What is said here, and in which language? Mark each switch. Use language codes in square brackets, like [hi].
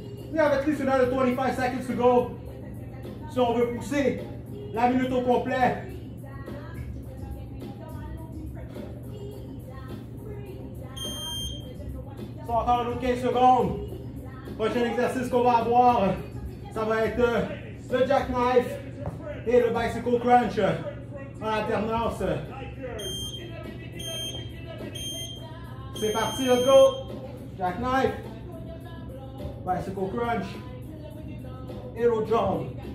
[en] We have at least another 25 seconds to go. [fr] Si on veut pousser la minute au complet. So, encore un autre 15 secondes. Prochain exercice qu'on va avoir, ça va être le jackknife et le bicycle crunch en alternance. C'est parti, [en] let's go. Jackknife, bicycle crunch, hero jump.